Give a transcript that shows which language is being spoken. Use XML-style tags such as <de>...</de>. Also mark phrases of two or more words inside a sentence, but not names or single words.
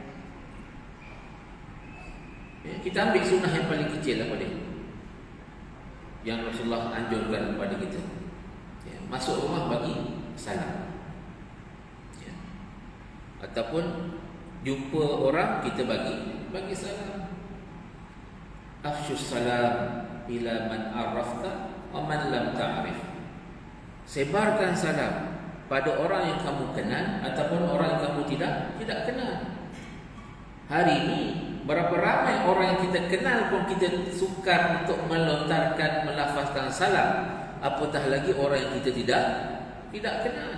<ms>Kita ambil sunnah yang paling kecil apa dia? Yang Rasulullah anjurkan kepada kita. Masuk rumah bagi salam. Ataupun jumpa orang kita bagi salam.</ms> <ar>أفشوا السلام على من عرفت و من لم تعرف.</ar> <ms>Sebarkan salam pada orang yang kamu kenal ataupun orang yang kamu tidak kenal. Hari ini berapa ramai orang yang kita kenal pun kita sukar untuk melontarkan, melafazkan salam, apatah lagi orang yang kita tidak kenal.</ms>